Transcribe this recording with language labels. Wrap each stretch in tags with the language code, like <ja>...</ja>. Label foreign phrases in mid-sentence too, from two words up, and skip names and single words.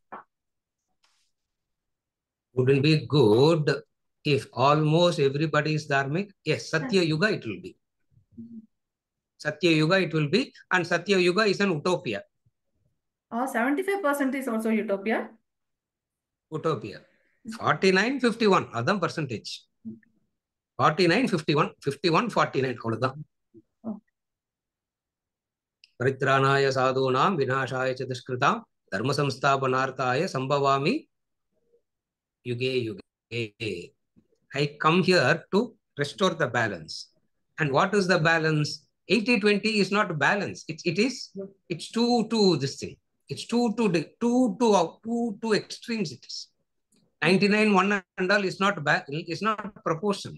<en>Wouldn't be good if almost everybody is dharmic? Yes, Satya Yuga it will be. Satya Yuga it will be, and Satya Yuga is an utopia. Oh, 75% is also utopia? Utopia. 49, 51,</en> <ta>அதன் percentage. 49, 51, 51, 49, அவ்வளவுதான்.</ta> <sa>परित्राणाय साधूनाम् विनाशाय च दुष्कृताम् धर्म संस्थापनार्थाय सम्भवामि युगे युगे.</sa> <en>I come here to restore the balance. And what is the balance? 80-20 is not balance. It's two this thing. It's two extremes it is. 99-1 and all is not proportion.</en>